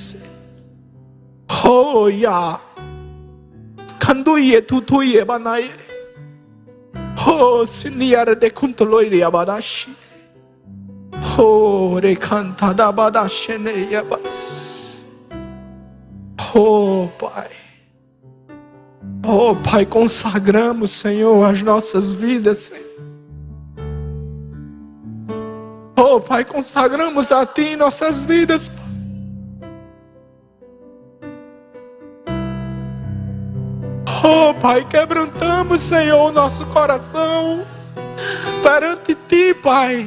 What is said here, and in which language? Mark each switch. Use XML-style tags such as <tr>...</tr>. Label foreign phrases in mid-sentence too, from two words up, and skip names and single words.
<pt>Oh ya. Kanduye tutuye banaye. Oh siniara de kuntoloire abadashi. Oh re canta da badashine yabas. Oh Pai. Oh Pai, consagramos, Senhor, as nossas vidas, Senhor. Oh Pai, consagramos a Ti nossas vidas, Pai. Oh Pai, quebrantamos, Senhor, o nosso coração perante Ti, Pai.</pt>